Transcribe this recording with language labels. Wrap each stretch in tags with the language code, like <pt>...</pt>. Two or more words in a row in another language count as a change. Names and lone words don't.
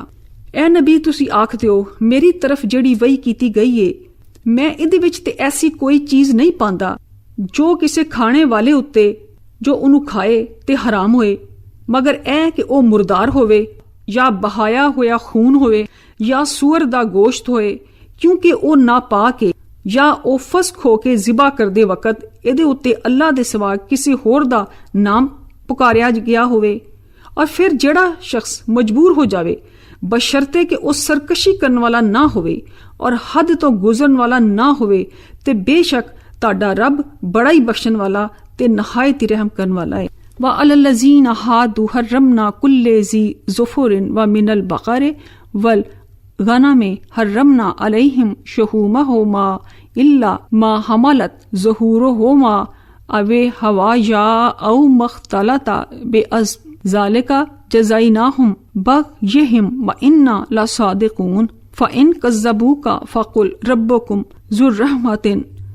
<pa>ਐ ਨਬੀ, ਤੁਸੀਂ ਆਖ ਦਿਓ, ਮੇਰੀ ਤਰਫ ਜਿਹੜੀ ਵਹੀ ਕੀਤੀ ਗਈ ਏ, ਮੈਂ ਇਹਦੇ ਵਿੱਚ ਤੇ ਐਸੀ ਕੋਈ ਚੀਜ਼ ਨਹੀਂ ਪਾਉਂਦਾ ਜੋ ਕਿਸੇ ਖਾਣੇ ਵਾਲੇ ਉੱਤੇ ਜੋ ਉਹਨੂੰ ਖਾਏ ਤੇ ਹਰਾਮ ਹੋਏ, ਮਗਰ ਇਹ ਕਿ ਉਹ ਮੁਰਦਾਰ ਹੋਵੇ ਜਾਂ ਬਹਾਇਆ ਹੋਇਆ ਖੂਨ ਹੋਵੇ ਜਾਂ ਸੂਅਰ ਦਾ ਗੋਸ਼ਤ ਹੋਏ, ਕਿਉਂਕਿ ਉਹ ਨਾਪਾਕ ਏ, ਜਾਂ ਉਹ ਫਸਖ ਹੋ ਕੇ ਜ਼ਿਬਾ ਕਰਦੇ ਵਕਤ ਇਹਦੇ ਉੱਤੇ ਅੱਲਾ ਦੇ ਸਿਵਾ ਕਿਸੇ ਹੋਰ ਦਾ ਨਾਮ ਪੁਕਾਰਿਆ ਗਿਆ ਹੋਵੇ। ਔਰ ਫਿਰ ਜਿਹੜਾ ਸ਼ਖਸ ਮਜਬੂਰ ਹੋ ਜਾਵੇ ਬਸ਼ਰਤੇ ਕਿ ਉਹ ਸਰਕਸ਼ੀ ਕਰਨ ਵਾਲਾ ਨਾ ਹੋਵੇ ਔਰ ਹੱਦ ਤੋਂ ਗੁਜ਼ਰਨ ਵਾਲਾ ਨਾ ਹੋਵੇ, ਤੇ ਬੇਸ਼ੱਕ ਤੁਹਾਡਾ ਰੱਬ ਬੜਾ ਹੀ ਬਖਸ਼ਣ ਵਾਲਾ ਤੇ ਨਹਾਇਤ ਰਹਿਮ ਕਰਨ ਵਾਲਾ ਹੈ।</pa> <ar>وَعَلَى الَّذِينَ هَادُوا حَرَّمْنَا كُلَّ ذِي ظُفُرٍ وَمِنَ الْبَقَرِ وَالْغَنَمِ حَرَّمْنَا عَلَيْهِمْ شُحُومَهُمَا إِلَّا مَا حَمَلَتْ ظُهُورُهُمَا أَوْ الْحَوَايَا أَوْ مَا اخْتَلَطَ بِعَظْمٍ ذَلِكَ جَزَيْنَاهُمْ بَغْيِهِمْ وَإِنَّا لَصَادِقُونَ فَإِنْ كَذَّبُوكَ فَقُلْ رَبُّكُمْ ذُو رَحْمَةٍ</ar>